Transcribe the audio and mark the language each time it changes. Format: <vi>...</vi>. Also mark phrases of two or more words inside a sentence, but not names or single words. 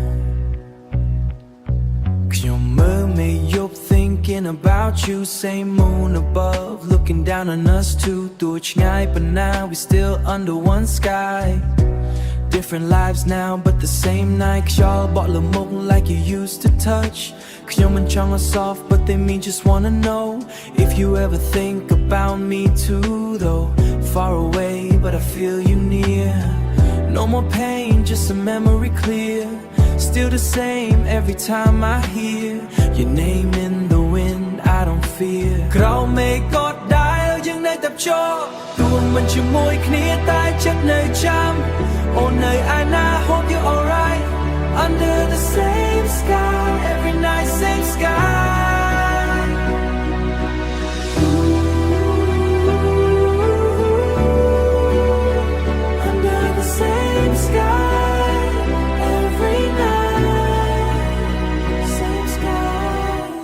<km>ខ្ញុំមើលមេយប់</km> <en>thinking about you same moon above looking down on us two</en> <km>ទោះឆ្ងាយប៉ុ</km> <en>ណ្ណា we still under one sky Different lives now but the same night</en> <km>ខ្យល់បក់លមុខ</km> <en>like you used to touch</en> <km>ខ្ញុំមិនចង់ឲ្យ</km> <en>soft but they mean just wanna know if you ever think about me too though far away but I feel you near no more pain just a memory clear still the same every time I hear your name in the wind I don't fear</en> <km>ក្រោមមេឃក៏ដែរ យើងនៅតែភ្ជាប់ទោះមិនជាមួយគ្នាតែចិត្តនៅចាំអូននៅឯណា</km> <en>hope you're alright under the same sky every night same sky under the same sky every night same sky</en>